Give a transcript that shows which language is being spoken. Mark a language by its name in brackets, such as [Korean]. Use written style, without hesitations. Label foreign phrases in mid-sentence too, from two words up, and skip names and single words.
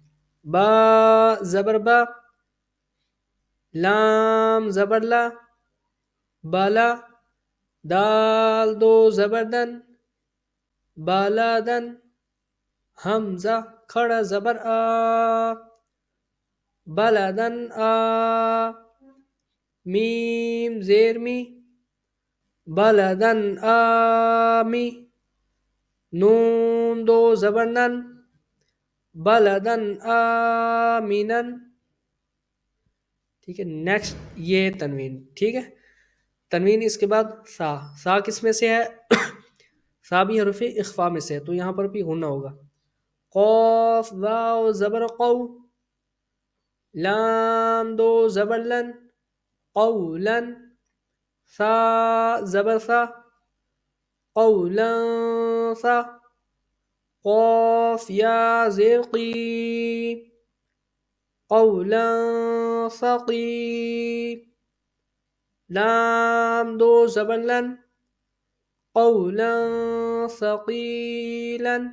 [Urdu] با زبر با، لام زبر لا، بالا، دال دو زبر دن، بالادن، حمزہ کھڑا زبر آ، بلدن آ، میم زیر می، بلدن آمی، نون دو زبر نن، بلدن آمینن. ٹھیک ہے، نیکسٹ یہ تنوین. ٹھیک ہے، تنوین اس کے بعد سا. سا کس میں سے ہے؟ سا بھی حرف اخفا میں سے ہے، تو یہاں پر بھی غنہ ہوگا. قاف واو زبر قو، لام دو زبر لن، قولن، ثا زبر ثا، قولا ثا، قاف یا زیر قی، قولا ثقی، لام دو زبر لن، [Arabic] قولا ثقیلا.